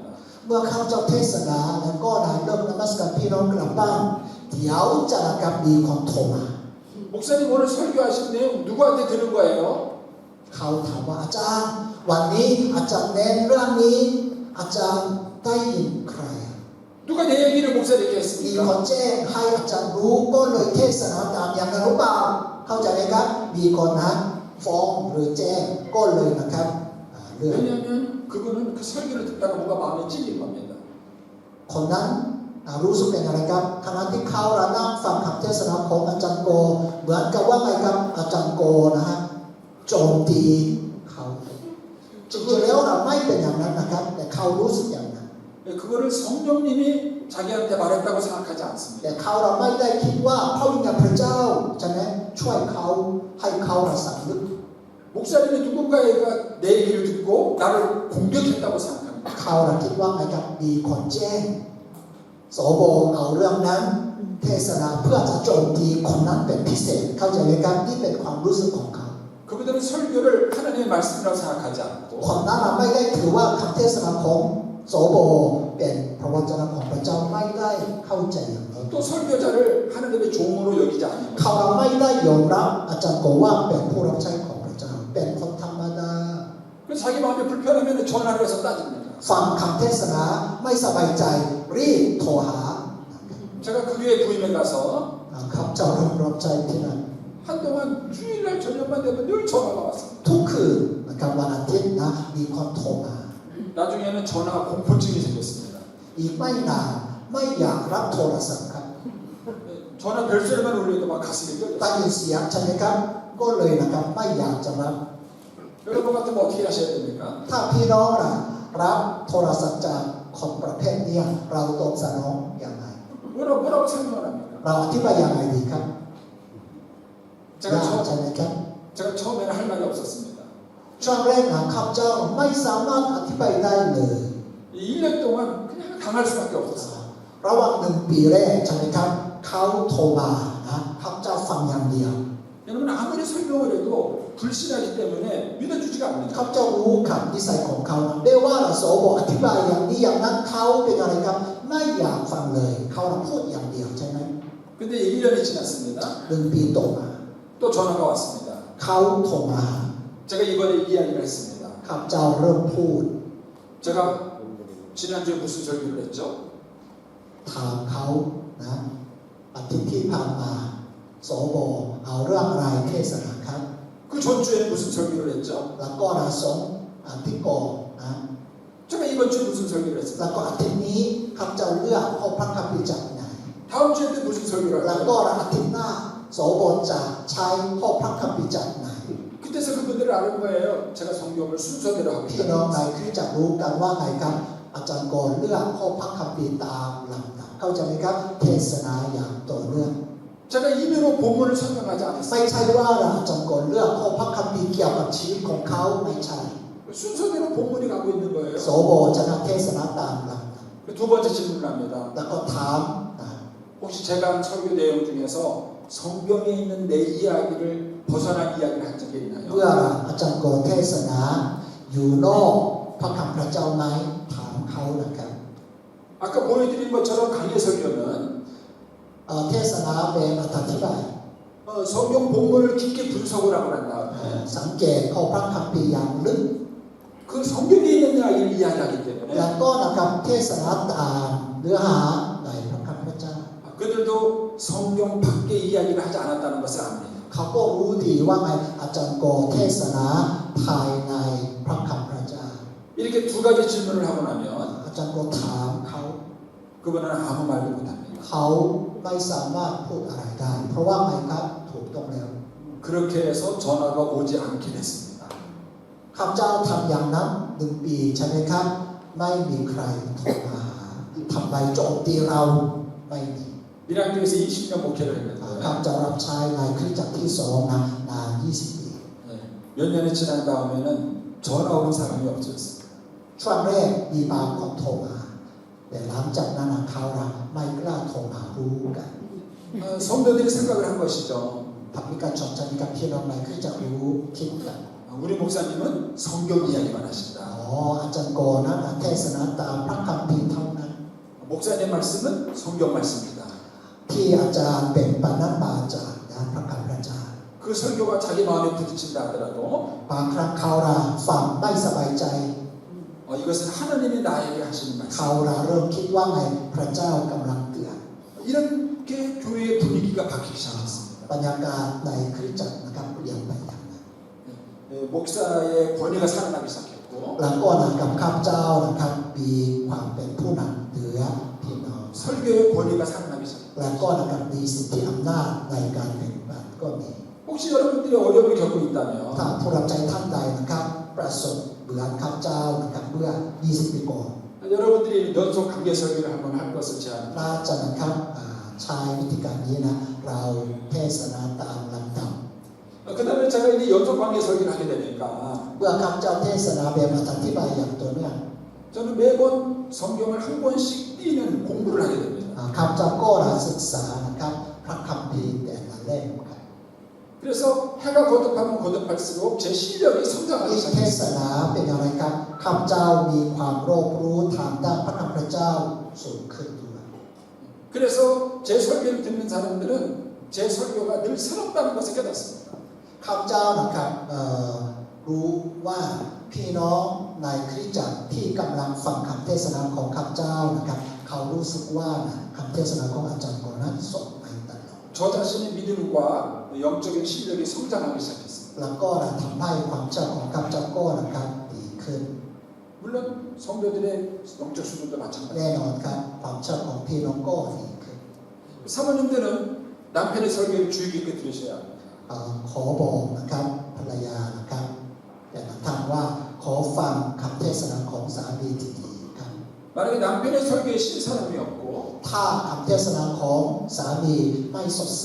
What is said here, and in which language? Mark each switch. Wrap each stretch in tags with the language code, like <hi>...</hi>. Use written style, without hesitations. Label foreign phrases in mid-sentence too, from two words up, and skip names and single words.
<th>เมื่อข้าพเจ้าเทศนาแล้วก็ได้เริ่มนมัสการพี่น้องกลับบ้านเดี๋ยวจะนะครับมีคนโทรมา</th> <ko>목사님 오늘 설교하신 내용 누구한테 들은 거예요?</ko> <th>เขาถามว่าอาจารย์วันนี้อาจารย์เน้นเรื่องนี้อาจารย์ได้ยินใคร</th> <ko>누가 내 얘기를 목사님께</ko> <th>มีคน</th> <ko>했습니까?</ko> <th>แจ้งให้อาจารย์รู้ก็เลยเทศนาตามอย่างนั้นหรือเปล่าเข้าใจไหมครับมีคนนั้นฟ้องหรือแจ้งก็เลยนะครับเรื่อง</th> <ko>왜냐하면 그분은 그 설교를 듣다가 뭔가 마음에 찔린 겁니다.</ko> <th>คนนั้นรู้สึกเป็นอะไรครับขณะที่เขานั่งฟังคำเทศนาของอาจารย์โกเหมือนกับว่าไงครับอาจารย์โกนะฮะโจมตีเขาจริงๆแล้วเราไม่เป็นอย่างนั้นนะครับแต่เขารู้สึกอย่างนั้น</th> <ko>그거를 성령님이 자기한테 말했다고 생각하지 않습니다.</ko> <th>แต่เขาเราไม่ได้คิดว่าพระวิญญาณพระเจ้าใช่ไหมช่วยเขาให้เขาสำนึก</th> <ko>목사님이 누군가가 내 얘기를 듣고 나를 공격했다고 생각합니다.</ko> <th>เขาเราคิดว่าไงครับมีคนแจ้งสบเอาเรื่องนั้นเทศนาเพื่อจะโจมตีคนนั้นเป็นพิเศษเข้าใจไหมครับนี่เป็นความรู้สึกของเขา</th> <ko>그분들은 설교를 하나님의 말씀이라고 생각하지 않고</ko> <th>คนนั้นเราไม่ได้ถือว่าคำเทศนาของโสโบเป็นพระวจนะของพระเจ้าไม่ได้เข้าใจอย่างนั้น</th> <ko>또 설교자를 하나님의 종으로 여기지 않는</ko> <th>เขาเราไม่ได้ยอมรับอาจารย์โกว่าเป็นผู้รับใช้ของพระเจ้าเป็นคนธรรมดา</th> <ko>그래서 자기 마음이 불편하면 전화를 해서 따집니다.</ko> <th>ฟังคำเทศนาไม่สบายใจรีบโทรหา</th> <ko>제가 그 교회 부임에 가서</ko> <th>ข้าพเจ้ารับใช้ที่นั่น</th> <ko>한동안 주일날 저녁만 되면 늘 전화가 왔습니다.</ko> <th>ทุกคืนนะครับวันอาทิตย์นะมีคนโทรมา</th> <ko>나중에는 전화 공포증이 생겼습니다.</ko> <th>อีกไม่นานไม่อยากรับโทรศัพท์ครับ</th> <ko>전화 벨소리만 울려도 막 가슴이</ko> <th>ได้</th> <ko>떨려요.</ko> <th>ยินเสียงใช่ไหมครับก็เลยนะครับไม่อยากจะรับ</th> <ko>여러분 같으면 어떻게 하셔야 됩니까?</ko> <th>ถ้าพี่น้องรับโทรศัพท์จากคนประเภทนี้เราต้องสนองอย่างไร</th> <ko>뭐라고 설명을 합니까?</ko> <th>เราอธิบายอย่างไรดีครับ</th> <ko>제가</ko> <th>ยากใช่ไหมครับ</th> <ko>제가 처음에는 할 말이 없었습니다.</ko> <th>ช่วงแรกข้าพเจ้าไม่สามารถอธิบายได้เลย</th> <ko>이 1년 동안 그냥 당할 수밖에 없었어요.</ko> <th>ระหว่าง1 ปีแรกใช่ไหมครับเขาโทรมาข้าพเจ้าฟังอย่างเดียว</th> <ko>여러분 아무리 설명을 해도 불신하기 때문에 믿어주지가</ko> <th>ข้า</th> <ko>않는다.</ko> <th>พเจ้ารู้ขับนิสัยของเขาได้ว่าโสบอกอธิบายอย่างนี้อย่างนั้นเขาเป็นอะไรครับไม่อยากฟังเลยเขาพูดอย่างเดียวใช่ไหม</th> <ko>근데 1년이 지났습니다.</ko> <th>1 ปีต่อมา</th> <ko>또 전화가 왔습니다.</ko> <th>เขาโทรมา</th> <ko>제가 이번에 이야기를 했습니다.</ko> <th>ข้าพเจ้าเริ่มพูด</th> <ko>제가 지난주에 무슨 설교를 했죠?</ko> <th>ถามเขานะอาทิตย์ที่ผ่านมาโสบอกเอาเรื่องอะไรเทศนาครับ</th> <ko>그 전주에 무슨 설교를 했죠?</ko> <th>แล้วก็สองอาทิตย์ก่อนนะ</th> <ko>제가 이번 주에 무슨 설교를</ko> <th>แล้ว</th> <ko>했습니다.</ko> <th>ก็อาทิตย์นี้ข้าพเจ้าเลือกเอาพระคัมภีร์จากไหน</th> <ko>다음 주에 또 무슨 설교를</ko> <th>แล้วก็</th> <ko>할까요?</ko> <th>อาทิตย์หน้าโสบอกจะใช้ข้อพระคัมภีร์จากไหน</th> <ko>그때서 그분들은 아는 거예요. 제가 성경을 순서대로 하고</ko> <th>พี่น้อง</th> <ko>있다는</ko> <th>ใน</th> <ko>것을.</ko> <th>คริสตจักรรู้กันว่าไงครับอาจารย์กรเลือกข้อพระคัมภีร์ตามลำดับเข้าใจไหมครับเทศนาอย่างต่อเนื่อง</th> <ko>제가 임의로 본문을 설명하지</ko> <th>ไม่</th> <ko>않았어요.</ko> <th>ใช่ว่าอาจารย์กรเลือกข้อพระคัมภีร์เกี่ยวกับชีวิตของเขาไม่ใช่</th> <ko>순서대로 본문이 가고 있는</ko> <th>โส</th> <ko>거예요.</ko> <th>โบจะนำเทศนาตามลำดับ</th> <ko>두 번째 질문을 합니다.</ko> <th>แล้วก็ถาม</th> <ko>혹시 제가 한 설교 내용 중에서 성경에 있는 내 이야기를 벗어난 이야기를 한 적이</ko> <th>เมื่อ</th> <ko>있나요?</ko> <th>อาจารย์กรเทศนาอยู่นอกพระคำพระเจ้าไหมถามเขานะครับ</th> <ko>아까 보여드린 것처럼 강의 설교는</ko> <th>เทศนาเป็นอธิบาย</th> <ko>성경 본문을 깊게 분석을 하고 난 다음에</ko> <th>สังเกตข้อพระคัมภีร์อย่างลึก</th> <ko>그 성경에 있는 이야기를 이야기하기</ko> <th>แล้ว</th> <ko>때문에</ko> <th>ก็นะครับเทศนาตามเนื้อหาในพระคัมภีร์พระเจ้า</th> <ko>그 그들도 성경 밖에 이야기를 하지 않았다는 것을 압니다.</ko> <th>เขาก็รู้ดีว่าไงอาจารย์โกเทศนาภายในพระคำพระเจ้า</th> <ko>이렇게 두 가지 질문을 하고 나면</ko> <th>อาจารย์โกถามเขา</th> <ko>그분은 아무 말도 못합니다.</ko> <th>เขาไม่สามารถพูดอะไรได้ เพราะว่าไงครับถูกต้องแล้ว</th> <ko>그렇게 해서 전화가 오지 않긴 했습니다.</ko> <th>ข้าพเจ้าทำอย่างนั้น1 ปีใช่ไหมครับไม่มีใครโทรมาหาทำไมโจมตีเราไม่มี</th> <ko>밀양교에서 20년 목회를</ko> <th>ข้า</th> <ko>했는데</ko> <th>พเจ้ารับใช้ในคริสตจักรที่2นะนาน20 ปี</th> <ko>몇 년이 지난 다음에는 전화 오는 사람이 없어졌습니다.</ko> <th>ช่วงแรกมีบางคนโทรมาแต่หลังจากนั้นเขาไม่กล้าโทรมารู้กัน</th> <ko>성도들이 생각을 한 것이죠.</ko> <th>ทำให้การชมใจกับพี่น้องในคริสตจักรรู้คิดกัน</th> <ko>우리 목사님은 성경 이야기만 하신다.</ko> <th>อาจารย์โกนะเทศนาตามพระคัมภีร์เท่านั้น</th> <ko>목사님 말씀은 성경 말씀이다.</ko> <th>ที่อาจารย์เป็นปนัญญาจากนะพระคำพระเจ้า</th> <ko>그 설교가 자기 마음에 부딪힌다 하더라도</ko> <th>บางครั้งเขาฟังไม่สบายใจ</th> <ko>이것은 하나님이 나에게 하시는</ko> <th>เขา</th> <ko>말씀.</ko> <th>เริ่มคิดว่าไงพระเจ้ากำลังเตือน</th> <ko>이렇게 교회의 분위기가 바뀌기 시작했습니다.</ko> <th>บรรยากาศในคริสตจักรนะครับเปลี่ยนไปอย่างนั้น</th> <ko>목사의 권위가 살아나기 시작했고</ko> <th>แล้วก็กับข้าพเจ้านะครับมีความเป็นผู้นำเหนือพี่น้อง</th> <ko>설교의 권위가 살아나기 시작했고</ko> <th>แล้วก็นะครับมีสิทธิอำนาจในการเป็นบัตรก็มี</th> <ko>혹시 여러분들이 어려움을 겪고</ko> <th>ถ้า</th> <ko>있다면</ko> <th>ผู้รับใจท่านใดนะครับประสบเหมือนข้าพเจ้านะครับเมื่อ 20 ปีก่อน</th> <ko>여러분들이 연속 관계 설교를 한번 할 것을 제안합니다.</ko> <th>น่าจะนะครับใช้วิธีการนี้นะเราเทศนาตามลำดับ</th> <ko>그 다음에 제가 이제 연속 관계 설교를 하게 되니까</ko> <th>เมื่อข้าพเจ้าเทศนาแบบอธิบายอย่างตัวเนื่อง</th> <ko>저는 매번 성경을 한 권씩 띄는 공부를 하게 됩니다.</ko> <th>ข้าพเจ้าก็ศึกษานะครับพระคัมภีร์แต่ละเล่มครับ</th> <ko>그래서 해가 거듭하면 거듭할수록 제 실력이 성장하기</ko> <th>ที่เทศ</th> <ko>시작했어요.</ko> <th>นาเป็นอะไรครับข้าพเจ้ามีความรอบรู้ทางด้านพระคำพระเจ้าสูงขึ้นด้วย</th> <ko>그래서 제 설교를 듣는 사람들은 제 설교가 늘 새롭다는 것을 깨닫습니다.</ko> <th>ข้าพเจ้านะครับรู้ว่าพี่น้องในคริสตจักรที่กำลังฟังคำเทศนาของข้าพเจ้านะครับเขารู้สึกว่าคำเทศนาของอาจารย์ก่อนนั้นสดใหม่ตลอด</th> <ko>저 자신의 믿음과 영적인 실력이 성장하기 시작했습니다.</ko> <th>แล้วก็ทำให้ความเชื่อของข้าพเจ้าก็นะครับดีขึ้น</th> <ko>물론 성도들의 영적 수준도</ko> <th>แน่</th> <ko>마찬가지입니다.</ko> <th>นอนครับความเชื่อของพี่น้องก็ดีขึ้น</th> <ko>사모님들은 남편의 설교를 주의 깊게 들으셔야 합니다.</ko> <th>ขอบอกนะครับภรรยานะครับแต่ละท่านว่าขอฟังคำเทศนาของสามีที่ดีครับ</th> <ko>만약에 남편의 설교에 실 사람이 없고</ko> <th>ถ้าคำเทศนาของสามีไม่สดใส</th>